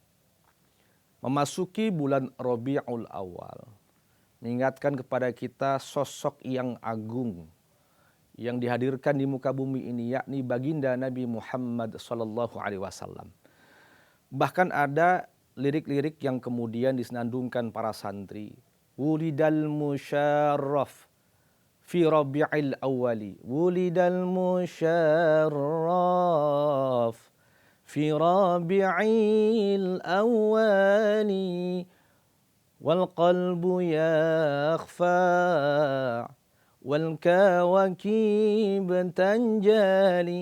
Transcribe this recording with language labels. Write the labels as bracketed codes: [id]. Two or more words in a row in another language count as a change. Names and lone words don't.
[id] Memasuki bulan Rabiul Awal mengingatkan kepada kita sosok yang agung yang dihadirkan di muka bumi ini, yakni baginda Nabi Muhammad [ar] صلى الله عليه وسلم. [id] Bahkan ada lirik-lirik yang kemudian disenandungkan para santri. [ar] وُلِدَ المشرَّفُ في ربيعِ الأوَّلِ. وُلِدَ المشرَّفُ في ربيعِ الأوَّلِ. والقلبُ يخفقُ والكواكبُ تنجلي.